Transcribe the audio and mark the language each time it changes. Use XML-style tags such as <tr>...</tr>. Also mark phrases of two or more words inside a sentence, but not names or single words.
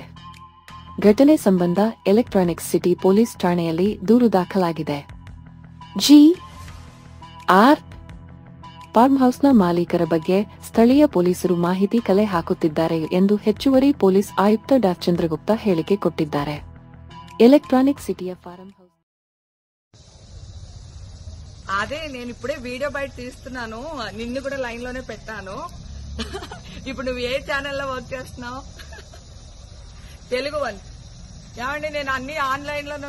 <kn>ಘಟನೆ ಸಂಬಂಧ ಎಲೆಕ್ಟ್ರಾನಿಕ್ ಸಿಟಿ ಪೊಲೀಸ್ ಠಾಣೆಯಲ್ಲಿ ದೂರು ದಾಖಲಾಗಿದೆ. ಆರ್ ಫಾರ್ಮ್ ಹೌಸ್ನ ಮಾಲೀಕರ ಬಗ್ಗೆ ಸ್ಥಳೀಯ ಪೊಲೀಸರು ಮಾಹಿತಿ ಕಲೆ ಹಾಕುತ್ತಿದ್ದಾರೆ ಎಂದು ಹೆಚ್ಚುವರಿ ಪೊಲೀಸ್ ಆಯುಕ್ತ ಡಾ ಚಂದ್ರಗುಪ್ತ ಹೇಳಿಕೆ ಕೊಟ್ಟಿದ್ದಾರೆ.</kn> <en>Electronic City farm house</en> <te>అదే నేను ఇప్పుడే వీడియో బయట తీస్తున్నాను, నిన్ను కూడా లైన్ లోనే పెట్టాను. ఇప్పుడు నువ్వు ఏ ఛానల్లో వర్క్ చేస్తున్నావు? తెలుగు వన్. ఏమండి, నేను అన్ని ఆన్లైన్ లోనే ఉన్నాను.</te>